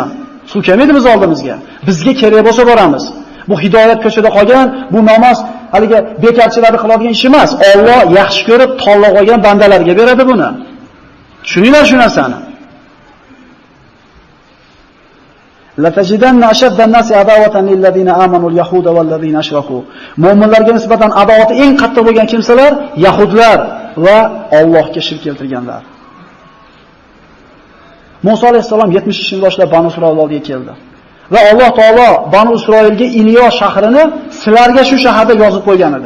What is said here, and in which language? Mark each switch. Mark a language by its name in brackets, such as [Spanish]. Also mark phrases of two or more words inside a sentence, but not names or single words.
[Uzbek] Suv kelmaydi biz oldimizga. Bizga kerak bo'lsa boramiz. Bu hidoyat ko'chada qolgan, bu namoz haliga bekarchilarni qiladigan ish emas. Alloh yaxshi ko'rib tanlab olgan bandalarga beradi buni. Tushuninglar shu narsani. [Arabic] لتجدن أشد الناس عداوة للذين آمنوا اليهود والذين أشركوا. [Uzbek] Mu'minlarga nisbatan adovati eng qattiq bo'lgan kimsalar yahudlar va Allohga shirk keltirganlar. Musa alayhisalom 70 yoshdan boshlab Banu Isroil oldiga keldi. Va Alloh taolo Banu Isroilga Iliyo shahrini sizlarga shu shaharda yozib qo'ygan edi.